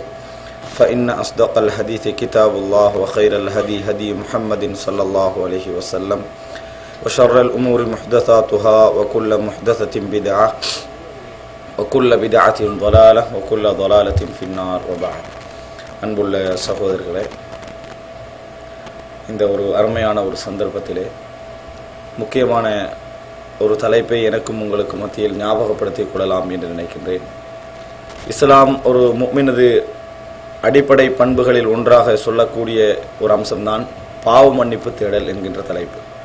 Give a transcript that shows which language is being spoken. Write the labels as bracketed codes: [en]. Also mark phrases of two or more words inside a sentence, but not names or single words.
[ar] فإن أصدق الحديث كتاب الله وخير الهدي هدي محمد صلى الله عليه وسلم وشر الأمور محدثاتها وكل محدثة بدعة وكل بدعة ضلالة وكل ضلالة في النار وبعد. [ta] அன்புள்ள சகோதரர்களே, இந்த ஒரு அருமையான ஒரு சந்தர்ப்பத்திலே முக்கியமான ஒரு தலைப்பை எனக்கும் உங்களுக்கு மத்தியில் ஞாபகப்படுத்திக் கொள்ளலாம் என்று நினைக்கின்றேன். இஸ்லாம் ஒரு முஃமினது அடிப்படை பண்புகளில் ஒன்றாக சொல்லக்கூடிய ஒரு அம்சம்தான் பாவ மன்னிப்பு தேடல் என்கின்ற தலைப்பு.